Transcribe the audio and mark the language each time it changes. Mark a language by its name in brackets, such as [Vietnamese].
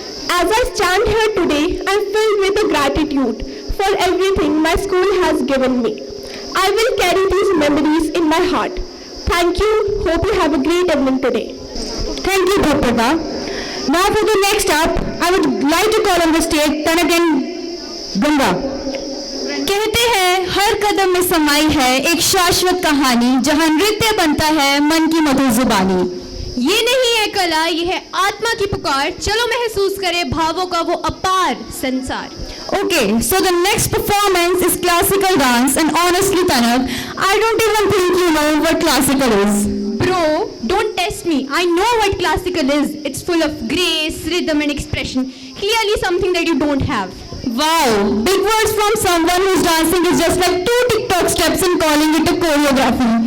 [English] As I stand here today, I am filled with the gratitude for everything my school has given me. I will carry these memories in my heart. Thank you. Hope you have a great evening today. Thank you, Bhopita. Now for the next up, I would like to call on the stage Tanagan Ganga. [Hindi] कहते हैं हर कदम में समाई है एक शाश्वत कहानी, जहां नृत्य बनता है मन की मधुर जुबानी। ये नहीं है कला, ये है आत्मा की पुकार, चलो महसूस करें भावों का वो अपार संसार। [English] Okay, so the next performance is classical dance, and honestly, Tanak, I don't even think you know what classical is. Bro, Bro, don't test me. I know what classical is. It's full of grace, rhythm and expression. Clearly something that you don't have. Wow, big words from someone who's dancing is just like 2 TikTok steps and calling it a choreography.